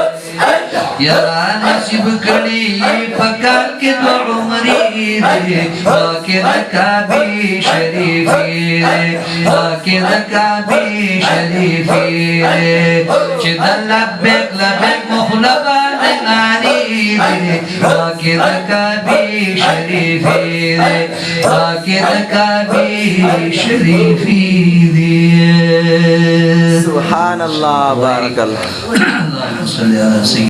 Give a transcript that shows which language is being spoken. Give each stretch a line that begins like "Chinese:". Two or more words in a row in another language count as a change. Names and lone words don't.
Pashto: یرا نصیب کړي په کال کې دو عمرې دی خواکی د کعبی شریفی دی خواکی د کعبی شریفی دی چې د
Arabic: لبیک لبیک
Pashto: مخلبان ناری دی خواکی د کعبی شریفی دی خواکی د کعبی شریفی دی
Arabic: سبحان اللہ بارک اللہ اللهم صل علی سیدنا